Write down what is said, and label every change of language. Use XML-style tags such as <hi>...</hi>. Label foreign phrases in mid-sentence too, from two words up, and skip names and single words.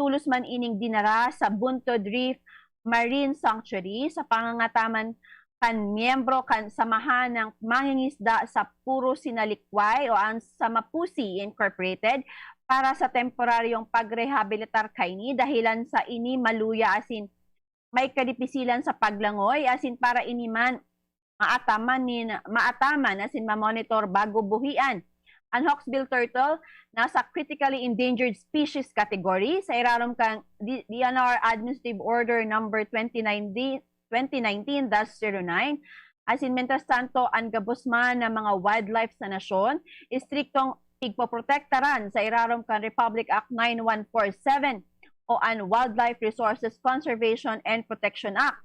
<bik>tulos man ining dinara sa Buntod Reef Marine Sanctuary sa pangangataman kan miyembro kan samahan ng mangingisda sa Puro Sinalikway o ang Samapusi Incorporated para sa temporaryong pagrehabilitar kaini dahilan sa ini maluya asin may kadipisilan sa paglangoy asin para iniman maataman asin mamonitor bago buhian. Ang</bik> <en>Hawksbill Turtle</en> <bik>nasa</bik> <en>critically endangered species category</en> <bik>sa irarom kang DNR Administrative Order number 2019-09 asin mentas tanto ang gabusman ng mga wildlife sa nasyon istriktong igpoprotektaran sa irarom kang Republic Act 9147 o ang Wildlife Resources Conservation and Protection Act.</bik>